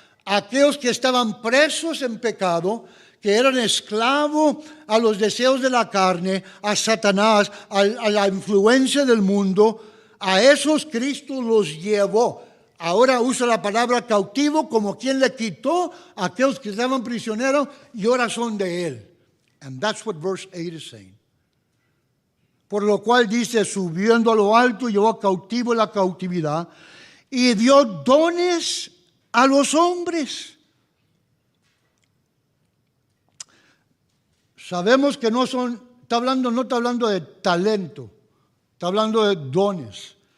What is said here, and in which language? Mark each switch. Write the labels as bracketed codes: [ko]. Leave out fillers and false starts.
[es] Aquellos que estaban presos en pecado, que eran esclavos a los deseos de la carne, a Satanás, a la influencia del mundo, a esos Cristo los llevó. Ahora usa la palabra cautivo como quien le quitó a aquellos que estaban prisioneros y ahora son de él. [en] And that's what verse 8 is saying. [es] Por lo cual dice, subiendo a lo alto, llevó cautivo la cautividad y dio dones a los hombres. Sabemos que no está hablando de talento, está hablando de dones.